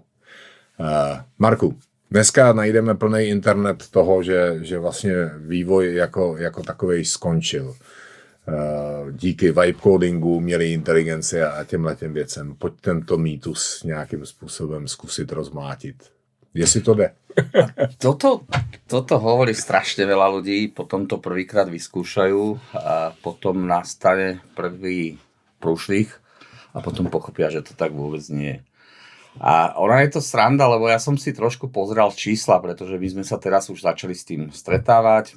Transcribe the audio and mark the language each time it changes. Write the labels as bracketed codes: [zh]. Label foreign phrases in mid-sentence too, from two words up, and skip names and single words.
[cs] Marku, dneska najdeme plný internet toho, že vlastně vývoj jako takovej skončil. Díky [en] vibe codingu, [cs] umělé inteligenci a těmhletěm věcem. Pojď tento mýtus nějakým způsobem zkusit rozmlátit. Jestli to jde. [sk] Toto hovorí strašne veľa ľudí, potom to prvýkrát vyskúšajú a potom nastane prvý prúšvih a potom pochopia, že to tak vôbec nie je. A ona je to sranda, lebo ja som si trošku pozrel čísla, pretože my sme sa teraz už začali s tým stretávať.